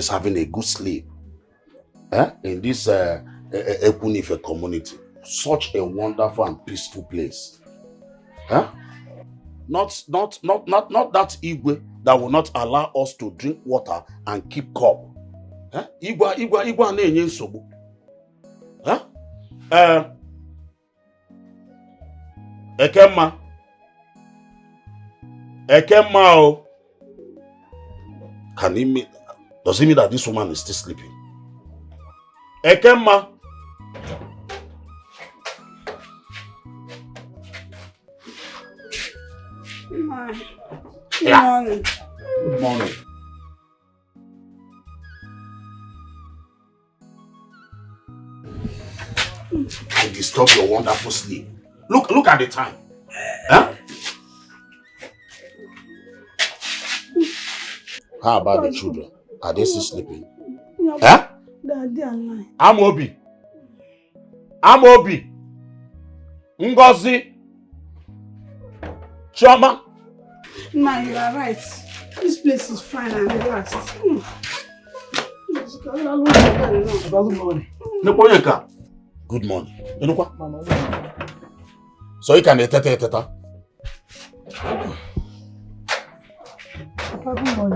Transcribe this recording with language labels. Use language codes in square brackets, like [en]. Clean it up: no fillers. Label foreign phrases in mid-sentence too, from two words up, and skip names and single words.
[en] is having a good sleep in this Ekunife community. Such a wonderful and peaceful place. Not that Igwe that will not allow us to drink water and keep cup. [ig] Igwe na-enye nsogbu. Ekemma o. [en] Can he mean, does it mean that this woman is still sleeping? Ekemma. Good morning. Good morning. I disturb your wonderful sleep. Look at the time. How about the children? Are they still sleeping? Daddy and Amobi. Ngozi. Chioma. Nah, you are right. This place is fine and relaxed. Good morning. So you can teta. Papa, good morning.